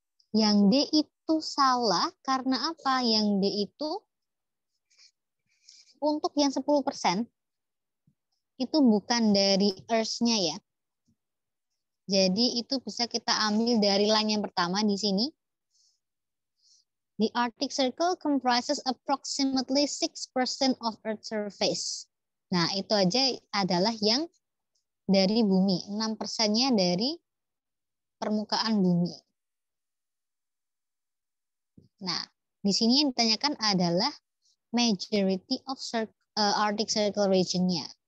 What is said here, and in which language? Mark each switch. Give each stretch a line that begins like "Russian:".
Indonesian: Yang D itu salah karena apa? Yang D itu untuk yang 10% itu bukan dari Earth-nya ya. Jadi itu bisa kita ambil dari line yang pertama di sini.
English: The Arctic Circle comprises approximately 6% of Earth surface.
Indonesian: Nah, itu aja adalah yang dari bumi. 6%-nya dari permukaan bumi. Nah, di sini yang ditanyakan adalah
English: majority of Arctic Circle region-nya.